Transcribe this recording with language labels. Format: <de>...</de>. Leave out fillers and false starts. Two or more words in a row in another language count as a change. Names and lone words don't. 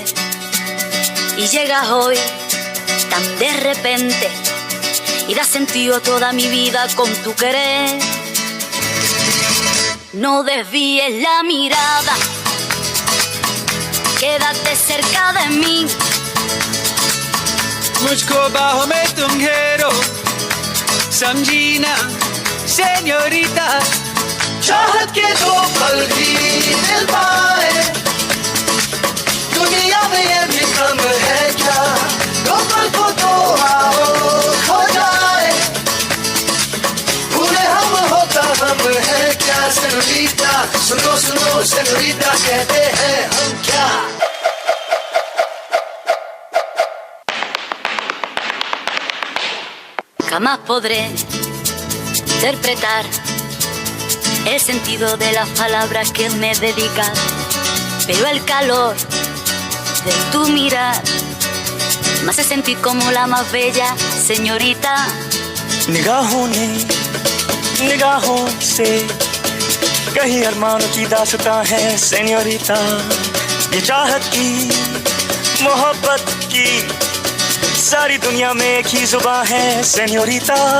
<es>Y llegas hoy tan de repente y das sentido a toda mi vida con tu querer. No desvíes la mirada, quédate cerca de mí.</es> <hi>मुझको बाहों में तुम घेरो, समझी ना सेन्योरिटा। चाहत के दो पल भी मिल पाए, दुनिया में ये भी कम है क्या? दो पल को तो आओ खो जाए, भूले हम होता हम है क्या? सेन्योरिटा सुनो सुनो सेन्योरिटा कहते हैं हम क्या?</hi> <es>Jamás podré interpretar el sentido de las palabras que me dedicas, pero el calor de tu mirar me hace sentir como la más bella señorita.</es> <hi>निगाहों से कहीं अरमानों की दास्तां है सेन्योरिटा। ये चाहत की मोहब्बत की सारी दुनिया में एक ही जुबान है सेन्योरिटा।</hi>